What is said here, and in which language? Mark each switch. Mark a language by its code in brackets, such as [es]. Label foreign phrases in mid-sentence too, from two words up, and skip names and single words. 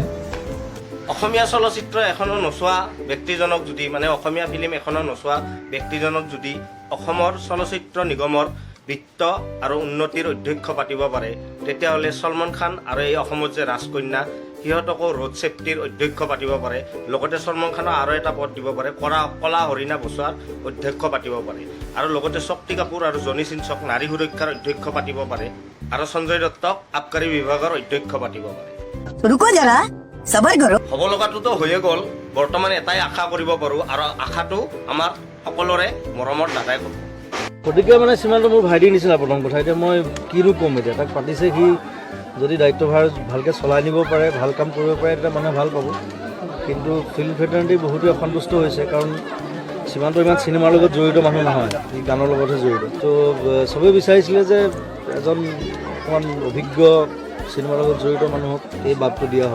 [as] অসমীয়া চলচ্চিত্ৰ এখনো নোচোৱা ব্যক্তিজনক যদি মানে অসমীয়া ফিল্ম এখনো নোচোৱা ব্যক্তিজনক যদি অসমৰ চলচ্চিত্ৰ নিগমৰ বিত্ত আৰু উন্নতিৰ অধ্যক্ষ পাতিব পাৰে তেতিয়াহ'লে সলমান খান আৰু এই অসমত যে ৰাজকন্যা সিহঁতকো [en] road safetyৰ [as] অধ্যক্ষ পাতিব পাৰে লগতে সলমান খানক আৰু এটা পদ দিব পাৰে কলা হৰিণা বচোৱাৰ অধ্যক্ষ পাতিব পাৰে আৰু লগতে শক্তি কাপুৰ আৰু জনি সিনচক নাৰী সুৰক্ষাৰ অধ্যক্ষ পাতিব পাৰে আৰু সঞ্জয় দত্তক আবকাৰী বিভাগৰ অধ্যক্ষ পাতিব পাৰে [hi] रुको जरा सबर करो [as] হ'ব লগাটোতো হৈয়ে গ'ল বৰ্তমান এটাই আশা কৰিব পাৰোঁ আৰু আশাটো আমাৰ সকলোৰে মৰমৰ দাদাই ক'ব গতিকে মানে সীমান্ত মোৰ ভাইটিৰ নিচিনা প্ৰথম কথা এতিয়া মই কিনো ক'ম এতিয়া তাক পাতিছে সি যদি দায়িত্বভাৰ ভালকৈ চলাই নিব পাৰে ভাল কাম কৰিব পাৰে তেতিয়া মানুহে ভাল পাব কিন্তু [en] film fraternity [as] বহুতে অসন্তুষ্ট হৈছে কাৰণ সীমান্ত ইমান চিনেমাৰ লগত জড়িত মানুহ নহয় সি গানৰ লগতহে জড়িত তো চবেই বিচাৰিছিলে যে এজন অকণমান অভিজ্ঞ চিনেমাৰ লগত জড়িত মানুহক এই বাপটো দিয়া হওক